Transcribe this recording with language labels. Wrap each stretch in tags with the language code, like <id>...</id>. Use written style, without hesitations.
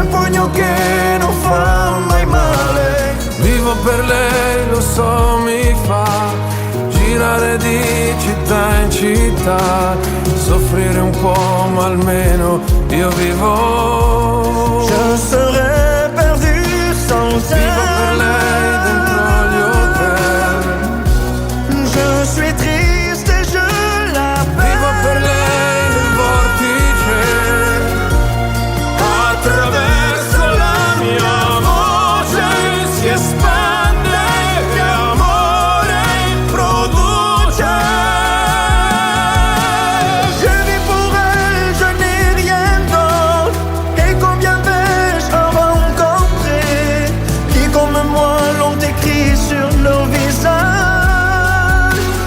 <it>sogno che non fa mai male. Vivo per lei, lo so, mi fa girare di città in città, soffrire un po' ma almeno io vivo.</it> <fr>Je serais perdu sans elle.</fr> <it>Vivo per lei dentro gli hotel.</it> <fr>Je suis triste et je l'appelle.</fr> <it>Vivo per lei nel vortice, attraverso la mia voce si espande che amore produce.</it> <fr>Je vis pour elle, je n'ai rien d'autre. Et combien vais-je en rencontrer qui comme moi l'ont écrit sur nos visages.</fr>